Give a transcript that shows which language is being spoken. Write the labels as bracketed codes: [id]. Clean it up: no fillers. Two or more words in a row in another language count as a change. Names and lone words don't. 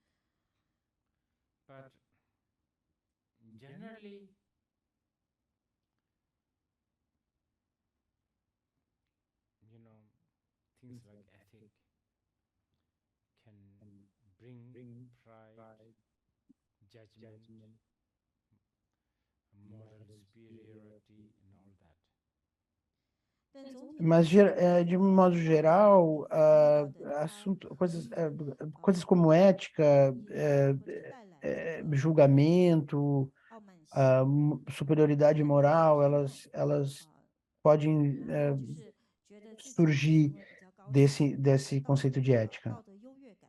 [en] But generally, things like ethic can bring pride, judgment, moral superiority, and all that. [zh] 但总体 [pt] Mas, de um modo geral, coisas como ética, [zh] 带来 [pt] julgamento, [zh] 傲慢心， [pt] superioridade moral, elas podem [zh] 就是觉得自己 [pt] surgir [zh] 行为比较高尚 [pt] desse conceito de ética. [zh] 道德优